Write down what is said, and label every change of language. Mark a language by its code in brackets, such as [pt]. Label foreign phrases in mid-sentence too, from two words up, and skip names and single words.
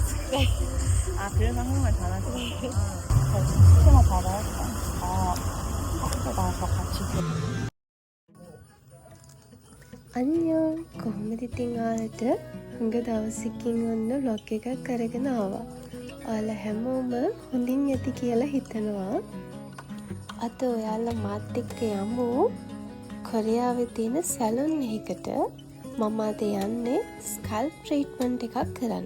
[ko] 네. 아, 그래서 한국말 잘하시구나. 혹시나 받아야겠다. 아, 학교 나와서 같이 안녕. [si] කොහොමද ඉතින් ඔයාලට? හුඟ දවසකින් ඔන්න vlog එකක් අරගෙන ආවා. ඔයාලා හැමෝම හොඳින් ඇති කියලා හිතනවා. අද ඔයාලා මාත් එක්ක යමු කොරියාවේ තියෙන සැලොන් එකකට. මම අද යන්නේ [en] scalp treatment [si] එකක් කරන්න.